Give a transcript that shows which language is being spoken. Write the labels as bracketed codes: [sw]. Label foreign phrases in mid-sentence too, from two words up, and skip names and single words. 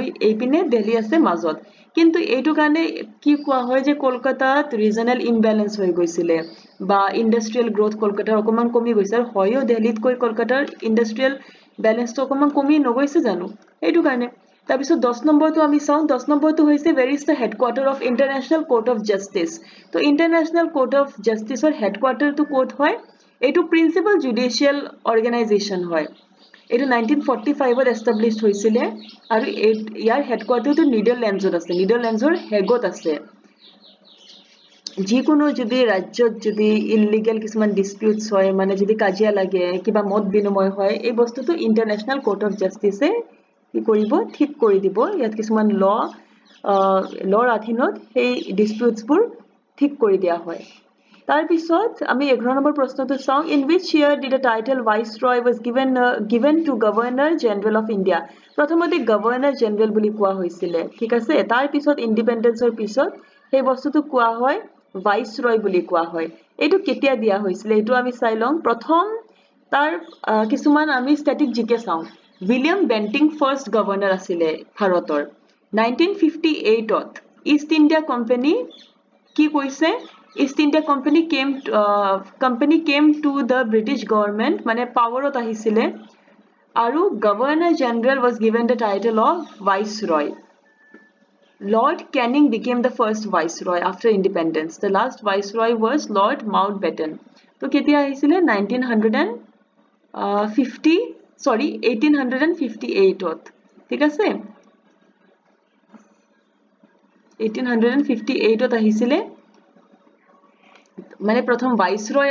[as] এইপিনে দিল্লী আছে মাজত কিন্তু এইটো কাৰণে কি কোৱা হয় যে কলকাতাত [en] regional imbalance [as] হৈ গৈছিলে বা [en] industrial growth [as] কলকাতাৰ অকমান কমি গৈছে আৰু হয়ও দিল্লীত কৈ কলকাতাৰ [en] industrial balanceটো [as] অকমান কমি নগৈছে জানো এইটো কাৰণে তাৰপিছত 10 নম্বৰটো আমি চাওঁ 10 নম্বৰটো হৈছে [en] where is the headquarter of international court of justice [as] তো [en] international court of justice [as] ৰ headquarter টো ক'ত হয় এইটো [en] principal judicial organisation [as] হয় এইটো 1945 ত এস্টাবলিশড হৈছিলে আৰু ইয়াৰ হেডকোৱাৰ্টাৰটো নিডাৰল্যান্ডছত আছে নিডাৰল্যান্ডছৰ হেগত আছে যিকোনো যদি ৰাজ্যত যদি ইলিগেল কিছুমান ডিসপিউটস হয় মানে যদি কাজিয়া লাগে কিবা মত বিনিময় হয় এই বস্তুটো ইন্টাৰনেশ্যনেল কোৰ্ট অফ জাস্টিসে কি কৰিব ঠিক কৰি দিব ইয়াত কিছুমান লৰ অধীনত সেই ডিসপিউটসবোৰ ঠিক কৰি দিয়া হয় তাৰ পিছত আমি 11 নম্বৰ প্ৰশ্নটো চাওঁ [en] in which year did the title viceroy was given to governor general of india [as] প্ৰথমতে [en] governor general [as] বুলি কোৱা হৈছিল ঠিক আছে তাৰ পিছত ইন্ডিপেন্ডেন্সৰ পিছত সেই বস্তুটো কোৱা হয় ভাইসৰয় বুলি কোৱা হয় এটো কেতিয়া দিয়া হৈছিল এটো আমি চাই লম প্ৰথম তাৰ কিছুমান আমি [en] static GK [as] চাওঁ উইলিয়াম বেন্টিং [en] first governor [as] আছিল ভাৰতৰ 1958 ত ইষ্ট ইণ্ডিয়া কোম্পানী কি কৈছে [en] East India Company came to the British government [as] মানে পাৱাৰত আহিছিলে আৰু [en] Governor General was given the title of Viceroy. Lord Canning became the first Viceroy after independence. The last Viceroy was Lord Mountbatten. [as] তো কেতিয়া আহিছিলে 1858 ত ঠিক আছে 1858 ত আহিছিলে মানে প্ৰথম ভাইসৰয়